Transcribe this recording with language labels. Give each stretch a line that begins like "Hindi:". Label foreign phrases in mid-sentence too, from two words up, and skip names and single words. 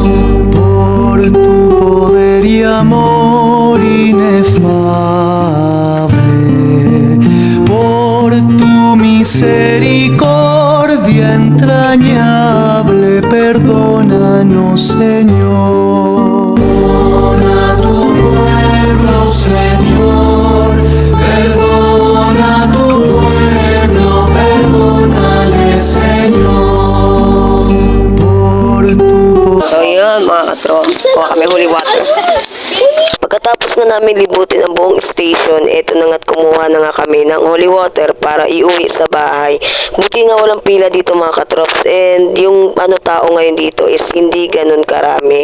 Spanish: Por tu poder y amor inefable, por tu misericordia entrañable, perdónanos, Señor. Perdona tu pueblo, Señor. Perdona tu pueblo, perdónale, Señor. Por tu
Filipino: So yun mga katrops, kuha kami
English: holy water.
Filipino: Pagkatapos nga namin libutin ang buong station, eto na nga't kumuha na nga kami ng
English: holy water
Filipino: para iuwi sa bahay. Buti nga walang pila dito mga katrops and yung tao ngayon dito is hindi ganun karami.